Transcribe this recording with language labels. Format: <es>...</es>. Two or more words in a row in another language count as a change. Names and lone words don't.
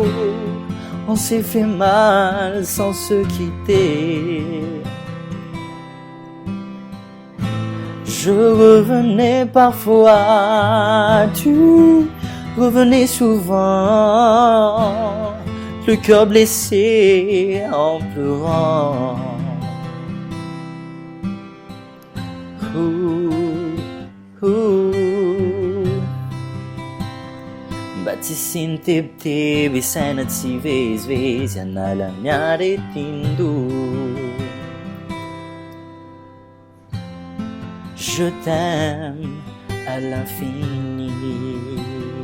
<fr>On s'est fait mal sans se quitter. Je revenais parfois, tu revenez souvent, le cœur blessé en pleurant.</fr> <mg>Mba tsy sintebiteby saina tsy vezivezy anala ny aretindo.</mg> <fr>Je t'aime à l'infini.</fr>